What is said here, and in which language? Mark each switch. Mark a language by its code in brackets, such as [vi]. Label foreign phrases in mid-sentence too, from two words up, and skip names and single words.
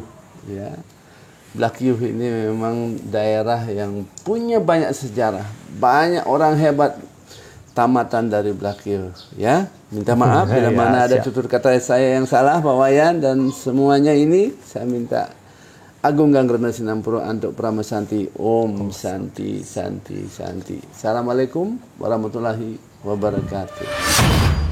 [id] Ya, Blakio ini memang daerah yang punya banyak sejarah, banyak orang hebat tamatan dari Blakio. Ya, minta maaf bila mana ada tutur kata saya yang salah, Pak Wayan, dan semuanya ini saya minta [ban] Agung Ganggrena Sinampuro [id] untuk Prama Santi. [sa] ॐ शान्ति शान्ति शान्ति. [ar] السلام عليكم ورحمة الله وبركاته.